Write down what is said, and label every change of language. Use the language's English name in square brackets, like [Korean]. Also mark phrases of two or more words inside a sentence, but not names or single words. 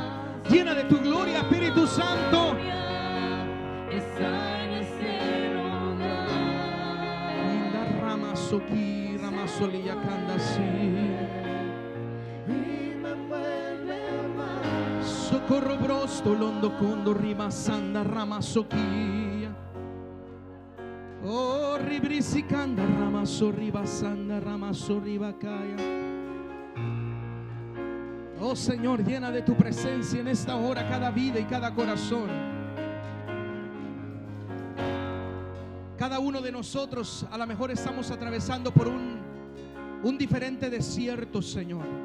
[Spanish] Llena de tu gloria, Espíritu Santo. Está en ese lugar. Linda Ramazoki, Ramasoliya Kanda, sí. Y me envuelve más. Soki Socorro brosto londo condo rima sanda rama soquia. Oh ribrisicanda rama sorriba sanda rama sorriba caya. Oh Señor, llena de tu presencia en esta hora cada vida y cada corazón. Cada uno de nosotros a lo mejor estamos atravesando por un diferente desierto, Señor.